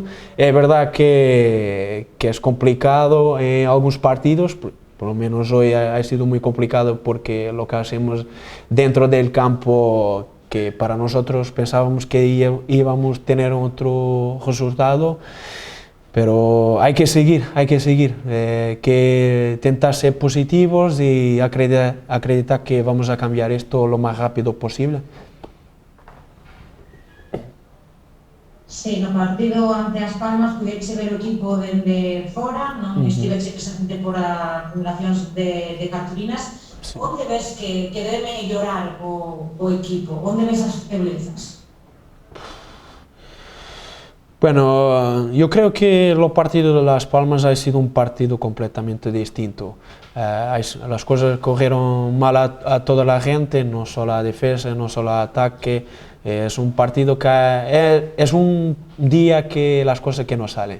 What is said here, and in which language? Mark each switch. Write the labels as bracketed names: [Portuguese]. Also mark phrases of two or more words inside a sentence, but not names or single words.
[Spanish] Es verdad que es complicado en algunos partidos, por lo menos hoy ha sido muy complicado porque lo que hacemos dentro del campo, que para nosotros pensábamos que íbamos a tener otro resultado, pero hay que seguir, que intentar ser positivos y acreditar que vamos a cambiar esto lo más rápido posible. [Galician] Sí, no partido ante As Palmas pudeche ver o equipo dende fora, non estiveche presente por acumulacións de cartulinas. Sí. Onde ves que debe mellorar o equipo? Onde ves as feblezas? [Spanish] Bueno, yo creo que el partido de Las Palmas ha sido un partido completamente distinto. Las cosas corrieron mal a toda la gente, no solo a defensa, no solo a ataque. Es un partido que es un día que las cosas que no salen.